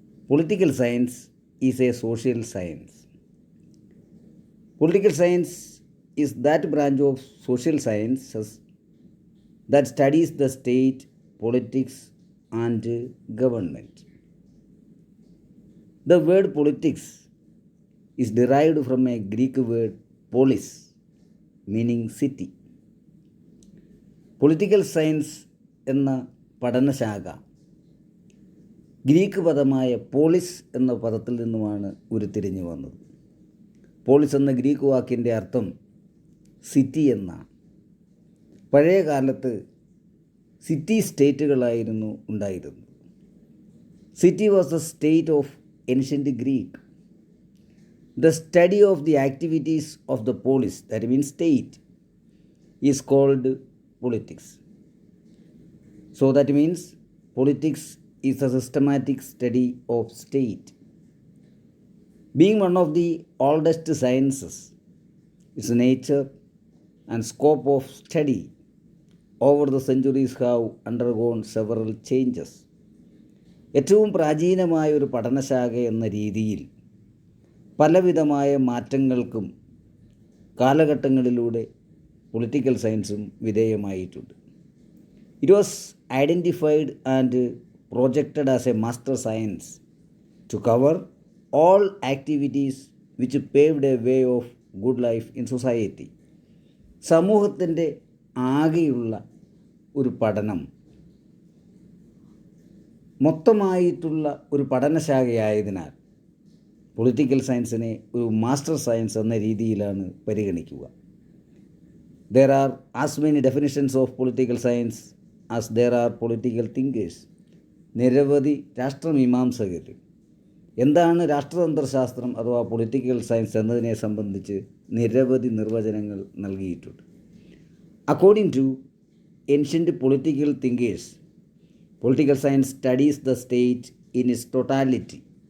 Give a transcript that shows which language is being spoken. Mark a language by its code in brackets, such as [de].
[en] Political science is a social science. Political science is that branch of social sciences that studies the state, politics, and government. The word politics is derived from a Greek word polis, meaning city. [ml] Political science എന്ന പഠനശാഖ Greek പദമായ polis എന്ന പദത്തിൽ നിന്നുമാണ് ഉരുത്തിരിഞ്ഞു വന്നത്. Polis എന്ന Greek വാക്കിൻ്റെ അർത്ഥം സിറ്റി എന്നാണ്. പഴയ കാലത്ത് സിറ്റി സ്റ്റേറ്റുകളായിരുന്നു ഉണ്ടായിരുന്നത്. [en] City was the state of ancient Greek. The study of the activities of the polis, that means state, is called politics. So that means politics is a systematic study of state. Being one of the oldest sciences, its nature and scope of study over the centuries have undergone several changes. [ml] ഏറ്റവും പ്രാചീനമായ ഒരു പഠനശാഖ എന്ന രീതിയിൽ പലവിധമായ മാറ്റങ്ങൾക്കും കാലഘട്ടങ്ങളിലൂടെ political സയൻസും വിധേയമായിട്ടുണ്ട്. [en] It was identified and projected as a master science to cover all activities which paved a way of good life in society. [ml] സമൂഹത്തിൻ്റെ ആകെയുള്ള ഒരു പഠനം മൊത്തമായിട്ടുള്ള ഒരു പഠനശാഖയായതിനാൽ പൊളിറ്റിക്കൽ സയൻസിനെ ഒരു മാസ്റ്റർ സയൻസ് എന്ന രീതിയിലാണ് പരിഗണിക്കുക. [en] There are as many definitions of political science as there are political thinkers. [ml] നിരവധി രാഷ്ട്രമീമാംസകർ എന്താണ് രാഷ്ട്രതന്ത്രശാസ്ത്രം അഥവാ പൊളിറ്റിക്കൽ സയൻസ് എന്നതിനെ സംബന്ധിച്ച് നിരവധി നിർവചനങ്ങൾ നൽകിയിട്ടുണ്ട്. [en] According to ancient political thinkers, political science studies the state in its totality.